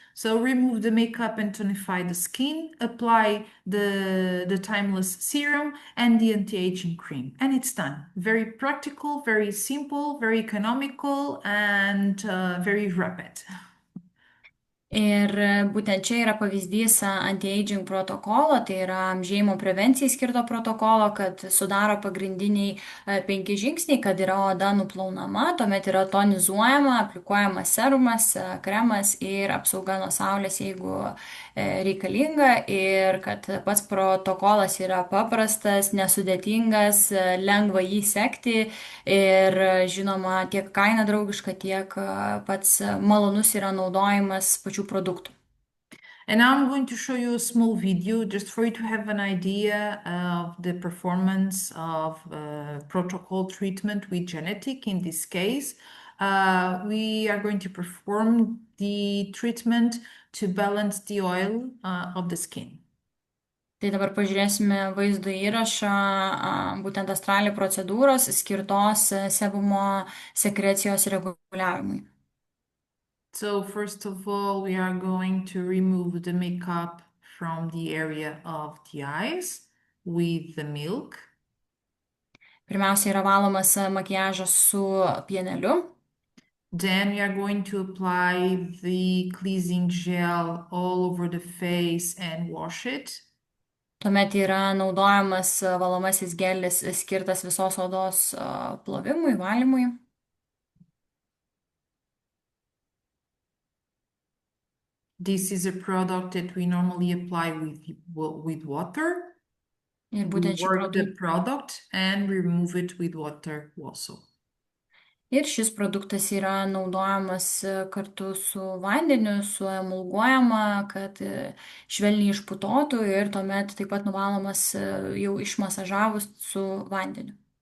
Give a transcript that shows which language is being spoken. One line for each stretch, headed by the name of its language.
English: So remove the makeup and tonify the skin, apply the timeless serum and the anti-aging cream, and it's done. Very practical, very simple, very economical, and very rapid.
Lithuanian: Ir būtent čia yra pavyzdys anti-aging protokolo, tai yra amžėjimo prevencijai skirto protokolo, kad sudaro pagrindiniai 5 žingsniai, kad yra oda nuplaunama, tuomet yra tonizuojama, aplikuojamas serumas, kremas ir apsauga nuo saulės, jeigu reikalinga, ir kad pats protokolas yra paprastas, nesudėtingas, lengva jį sekti ir žinoma tiek kaina draugiška, tiek pats malonus yra naudojimas pačių produktų.
English: And now I'm going to show you a small video just for you to have an idea of the performance of protocol treatment with genetic. In this case, we are going to perform the treatment to balance the oil of the skin.
Lithuanian: Tai dabar pažiūrėsime vaizdo įrašą būtent astralį procedūros skirtos sebumo sekrecijos reguliavimui.
English: So first of all, we are going to remove the makeup from the area of the eyes with the milk.
Lithuanian: Pirmiausia yra valomas makiažas su pieneliu.
English: Then we are going to apply the cleansing gel all over the face and wash it.
Lithuanian: Tuomet yra naudojamas valomasis gelis skirtas visos odos plovimui, valymui.
English: This is a product that we normally apply with water.
Lithuanian: Ir būtent
English: work the product and remove it with water also.
Lithuanian: Ir šis produktas yra naudojamas kartu su vandeniu, suemulguojama, kad švelniai išputotų ir tuomet taip pat nuvalomas jau išmasažavus su vandeniu.